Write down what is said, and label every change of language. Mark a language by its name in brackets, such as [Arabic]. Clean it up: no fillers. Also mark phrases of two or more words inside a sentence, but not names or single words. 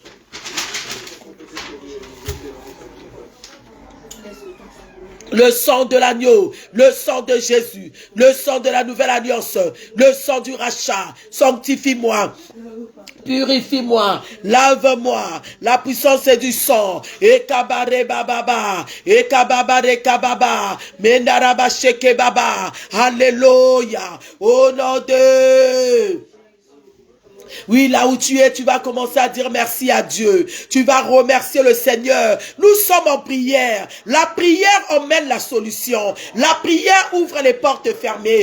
[French] Le sang de l'agneau, le sang de Jésus, le sang de la nouvelle alliance, le sang du rachat. Sanctifie-moi. Purifie-moi, lave-moi, la puissance est du sang. Et kabare bababa, et kababare kababa, mendaraba sheke baba. Alléluia, au nom de... Oui, là où tu es, tu vas commencer à dire merci à Dieu. Tu vas remercier le Seigneur. Nous sommes en prière. La prière emmène la solution. La prière ouvre les portes fermées.